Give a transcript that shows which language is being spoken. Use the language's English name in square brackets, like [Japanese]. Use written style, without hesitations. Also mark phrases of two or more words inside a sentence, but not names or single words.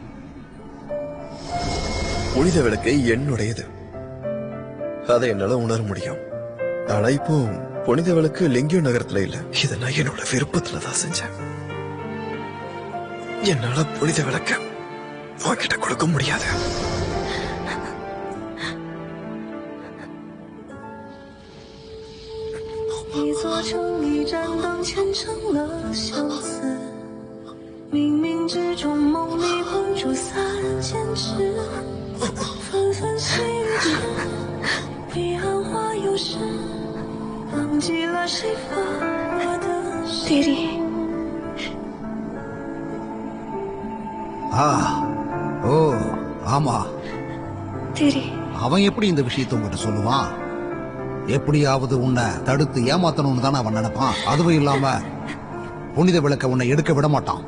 [Tamil] புனித விளக்கு என்னுடையது, அதை என்னால உணர முடியும். ஆனா இப்போ புனித விளக்கு லிங்கியோ நகரத்துல இல்ல. இதை நான் என்னோட விருப்பத்துலதான் செஞ்சேன். என்னால புனித விளக்க உன்கிட்ட கொடுக்க முடியாது. [Chinese] 一座城一盏灯虔诚了相思，冥冥之中梦里碰出3千尺，纷纷细雨时，彼岸花又是忘记了谁发过的誓。弟弟 [Tamil] ஓ ஆமா, [Chinese] 弟弟， [Tamil] அவன் எப்படி இந்த விஷயத்தை உங்ககிட்ட சொல்லுவான்? எப்படியாவது உன்னை தடுத்து ஏமாத்தணும்னு தானே அவன் நினைப்பான். அதுவும் இல்லாம புனித விளக்க உன்னை எடுக்க விட மாட்டான்.